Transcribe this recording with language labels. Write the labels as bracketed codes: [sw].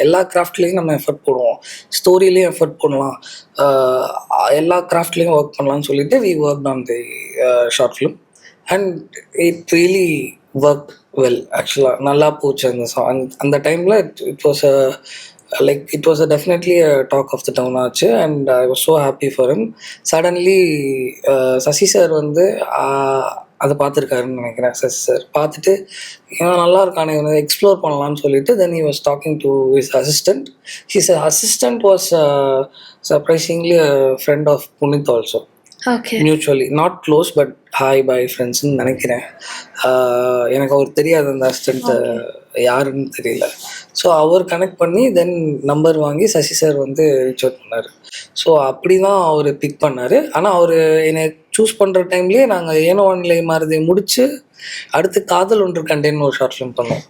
[ta] எல்லா கிராஃப்ட்லேயும் நம்ம எஃபர்ட் போடுவோம், ஸ்டோரியிலையும் எஃபர்ட் போடலாம், எல்லா கிராஃப்ட்லேயும் ஒர்க் பண்ணலாம்னு சொல்லிட்டு [en] We work on the short film and it really work well. [ta] ஆக்சுவலாக நல்லா போச்சு அந்த சாங். அந்த டைமில் [en] It was like it was definitely a talk of the town ஆச்சு and I was so happy for him. [ta] Suddenly Sasi sir வந்து அதை பார்த்துருக்காருன்னு நினைக்கிறேன். சசி சார் பார்த்துட்டு இவன் நல்லா இருக்கானே, இவனை எக்ஸ்ப்ளோர் பண்ணலான்னு சொல்லிட்டு [en] then he was talking to his assistant. His assistant was surprisingly a friend of Punith also. Okay. Mutually not close but hi bye friends [ta] ன்னு நினைக்கிறேன். எனக்கு அவர் தெரியாது, அந்த அசிஸ்டண்ட் யாருன்னு தெரியல. ஸோ அவர் கனெக்ட் பண்ணி தென் நம்பர் வாங்கி சசி சார் வந்து ரீச் அவுட் பண்ணார். ஸோ அப்படி தான் அவர் பிக் பண்ணார். ஆனால் அவர் என்னை சூஸ் பண்ணுற டைம்லேயே நாங்கள் ஏனோ வானிலை மாறுதை முடிச்சு அடுத்து காதல் ஒன்று கண்டேன்னு ஒரு ஷார்ட் ஃபிலிம் பண்ணோம்.